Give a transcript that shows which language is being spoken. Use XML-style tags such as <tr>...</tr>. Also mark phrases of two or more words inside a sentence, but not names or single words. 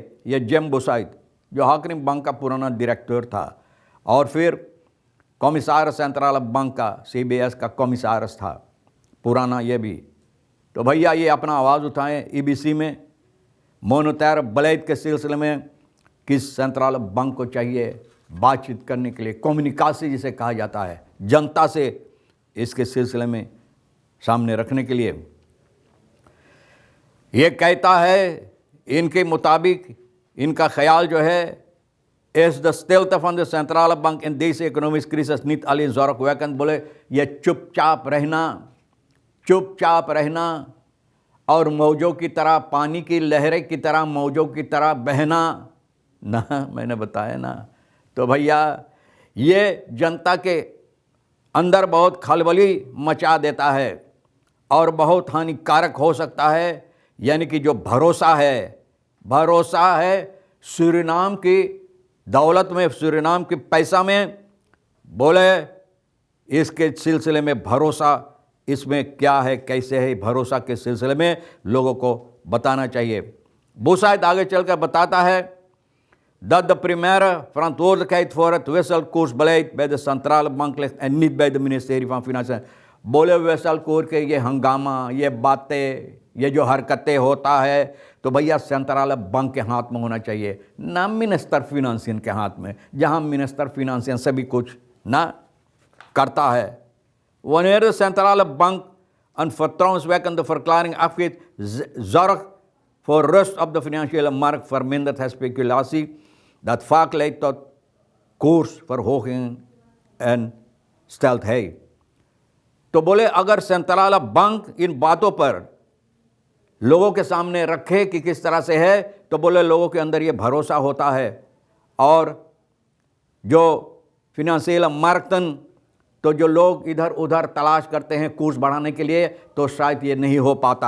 <hns>ये जेम्बोसाइड जो हाकिम बैंक का पुराना डायरेक्टर था और फिर कॉमिसार सेंट्रल बैंक का, CBS का कॉमिसारस था पुराना ये भी, तो भैया ये अपना आवाज़ उठाएं EBC में</hns> <nl>monetair beleid</nl> <hns>के सिलसिले में कि सेंट्रल बैंक को चाहिए बातचीत करने के लिए, कम्युनिकासी जिसे कहा जाता है, जनता से इसके सिलसिले में सामने रखने के लिए। ये कहता है इनके मुताबिक, इनका ख्याल जो है,</hns> <nl>is de stilte van de centrale bank in deze economische crisis niet alleen zorgwekkend।</nl> <hns>बोले ये चुपचाप रहना और मौजों की तरह, पानी की लहरें की तरह, मौजों की तरह बहना ना, मैंने बताया ना। तो भैया ये जनता के अंदर बहुत खलबली मचा देता है और बहुत हानिकारक हो सकता है। यानी कि जो भरोसा है सूरीनाम की दौलत में, सूरीनाम के पैसा में, बोले इसके सिलसिले में भरोसा, इसमें क्या है, कैसे है, भरोसा के सिलसिले में लोगों को बताना चाहिए। बोसाइड आगे चलकर बताता है</hns> <nl>dat de primaire verantwoordelijkheid voor het wisselkoersbeleid bij de centrale bank ligt en niet bij de ministerie van Financiën।</nl> <hns>बोले wisselkoers के ये हंगामा, ये बातें, ये जो हरकतें होता है, तो भैया सेंट्रल बैंक के हाथ में होना चाहिए, ना</hns> <nl>minister Financiën</nl> <hns>के हाथ में, जहां</hns> <nl>minister Financiën</nl> <hns>सभी कुछ ना करता है,</hns> <nl>wanneer de centrale bank een vertrouwenswekkende verklaring afgeeft, zorgt voor rust op de financiële markt, vermindert het speculatie, dat vaak leidt tot koersverhogingen en stelt hij.</nl> <hns>तो बोले अगर सेंट्रल बैंक इन बातों पर लोगों के सामने रखे कि किस तरह से है, तो बोले लोगों के अंदर ये भरोसा होता है और जो फिनेंशियल मार्केट, तो जो लोग इधर उधर तलाश करते हैं कोर्स बढ़ाने के लिए, तो शायद ये नहीं हो पाता।</hns>